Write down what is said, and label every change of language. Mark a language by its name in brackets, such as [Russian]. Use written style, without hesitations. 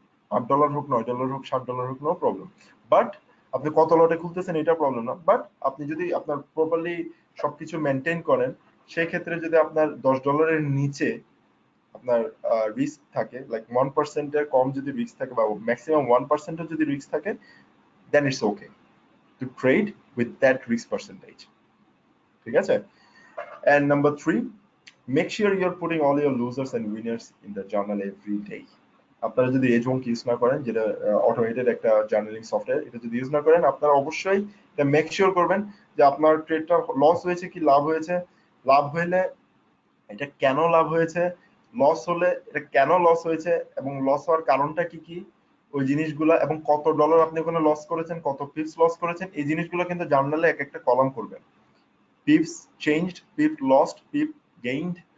[Bangla] $8 হোক, $9 হোক, $7 হোক, নো প্রবলেম। বাট আপনি কত লটে খুলতেছেন এটা প্রবলেম না, বাট আপনি যদি আপনার প্রপারলি সবকিছু মেনটেন করেন, সেই ক্ষেত্রে যদি আপনার $10 নিচে আপনার রিস্ক থাকে, লাইক 1% এর কম যদি রিস্ক থাকে বা ম্যাক্সিমাম 1% এর যদি রিস্ক থাকে, [English] Then it's okay to trade with that risk percentage. [Bangla] ঠিক আছে, [English] and number 3, make sure you're putting all your losers and winners in the journal every day. [Bangla] আপনারা যদি এজওয়ঙ্ক ইউজ না করেন, যেটা অটোমেটেড একটা জার্নালিং সফটওয়্যার, এটা যদি ইউজ না করেন, আপনারা অবশ্যই এটা মেক শিওর করবেন যে আপনার ট্রেডটা লস হয়েছে কি লাভ হয়েছে, লাভ হইলে এটা কেন লাভ হয়েছে, লস হলে এটা কেন লস হয়েছে এবং লস হওয়ার কারণটা কি কি, ওই জিনিসগুলা, এবং কত ডলার আপনি ওখানে লস করেছেন, কত পিপস লস করেছেন, এই জিনিসগুলো কিন্তু জার্নালে এক একটা কলাম করবেন। [English] pips changed, pip lost, pip gained,